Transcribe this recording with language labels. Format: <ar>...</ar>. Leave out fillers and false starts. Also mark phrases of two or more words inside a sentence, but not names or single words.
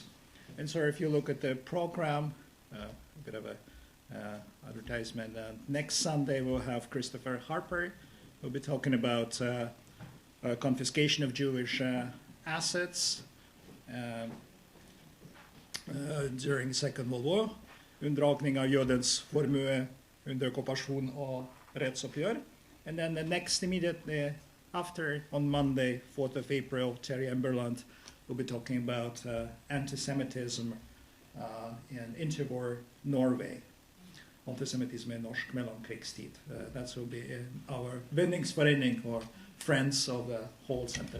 <en>And so if you look at the program, a bit of a advertisement, next Sunday we'll have Christopher Harper. We'll be talking about confiscation of Jewish assets during Second World War,</en> <no>unndragning av jødens formue under okkupasjon og rettsoppgjør.</no> <en>And then the next immediately after, on Monday, 4th of April, Terry Emberland will be talking about anti-Semitism in interwar Norway.</en> <no>Antisemitism i norsk mellomkrigstid.</no> <en>That will be in our Venningsforening, or Friends of the HL Senteret.</en>